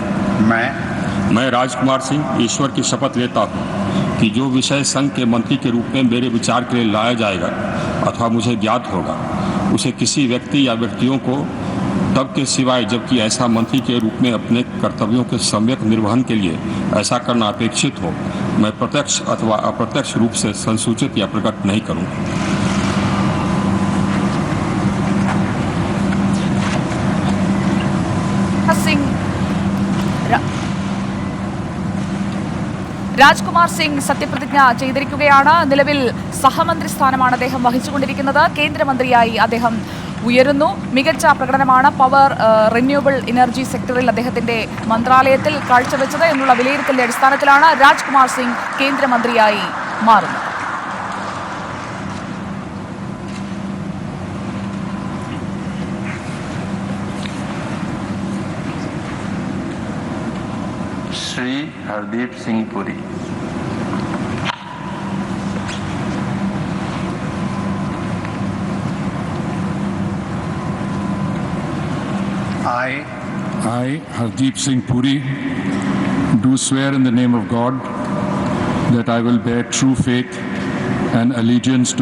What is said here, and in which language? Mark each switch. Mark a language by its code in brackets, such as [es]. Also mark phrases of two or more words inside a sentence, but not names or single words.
[hi] मैं राजकुमार सिंह ईश्वर की शपथ लेता हूं कि जो विषय संघ के मंत्री के रूप में मेरे विचार के लिए लाया जाएगा अथवा मुझे ज्ञात होगा उसे किसी व्यक्ति या व्यक्तियों को तब के सिवाय जबकि ऐसा मंत्री के रूप में अपने कर्तव्यों के सम्यक निर्वहन के लिए ऐसा करना अपेक्षित हो मैं प्रत्यक्ष अथवा अप्रत्यक्ष रूप से संसूचित या प्रकट नहीं करूंगा। [ml] രാജ്കുമാർ സിംഗ് സത്യപ്രതിജ്ഞ ചെയ്തിരിക്കുകയാണ്. നിലവിൽ സഹമന്ത്രി സ്ഥാനമാണ് അദ്ദേഹം വഹിച്ചുകൊണ്ടിരിക്കുന്നത്. കേന്ദ്രമന്ത്രിയായി അദ്ദേഹം ഉയരുന്നു. മികച്ച പ്രകടനമാണ് [en] power renewable energy [ml] സെക്ടറിൽ അദ്ദേഹത്തിന്റെ മന്ത്രാലയത്തിൽ കാഴ്ചവെച്ചത് എന്നുള്ള വിലയിരുത്തലിന്റെ അടിസ്ഥാനത്തിലാണ് രാജ്കുമാർ സിംഗ് കേന്ദ്രമന്ത്രിയായി മാറുന്നത്. [hi] श्री हरदीप सिंह पुरी। [en] I, Hardeep Singh Puri, do swear in the name of God that I will bear true faith and allegiance to